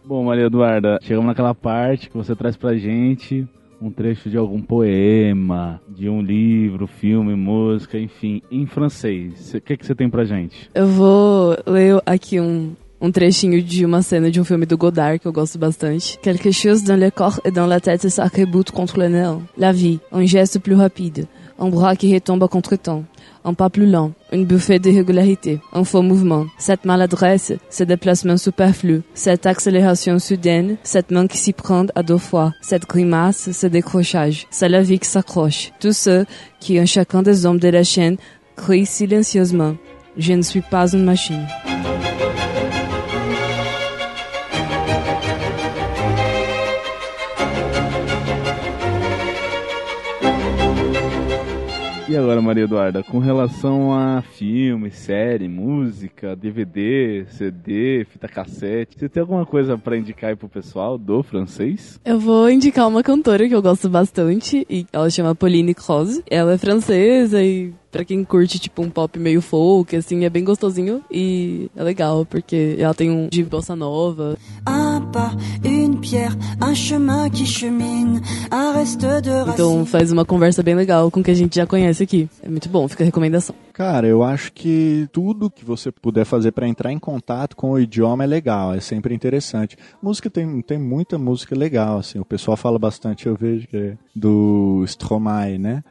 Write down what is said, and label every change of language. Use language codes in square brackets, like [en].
[pt] Bom, Maria Eduarda, chegamos naquela parte que você traz pra gente um trecho de algum poema, de um livro, filme, música, enfim, em francês. O que você tem pra gente? Eu vou ler aqui um trechinho de uma cena de um filme do Godard, que eu gosto bastante. [fr] Quelque chose dans le corps et dans la tête s'arrebute contre le néant. La vie, un geste plus rapide, un bras qui retombe à contre-temps, un pas plus lent, une bouffée d'irrégularité, un faux mouvement, cette maladresse, ce déplacement superflu, cette accélération soudaine, cette main qui s'y prend à deux fois, cette grimace, ce décrochage, c'est la vie qui s'accroche. Tous ceux qui, en chacun des hommes de la chaîne, crient silencieusement « Je ne suis pas une machine ». [pt] E agora, Maria Eduarda, com relação a filme, série, música, DVD, CD, fita cassete, você tem alguma coisa pra indicar aí pro pessoal do francês? Eu vou indicar uma cantora que eu gosto bastante, e ela chama Pauline Croze. Ela é francesa e pra quem curte, tipo, um pop meio folk, assim, é bem gostosinho e é legal, porque ela tem um de bossa nova. [fr] Un pas, une pierre, un chemin qui chemine, un reste de racine. [pt] Então faz uma conversa bem legal com o que a gente já conhece aqui. É muito bom, fica a recomendação. Cara, eu acho que tudo que você puder fazer pra entrar em contato com o idioma é legal, é sempre interessante. Música tem muita música legal, assim, o pessoal fala bastante, eu vejo que é do Stromae, né?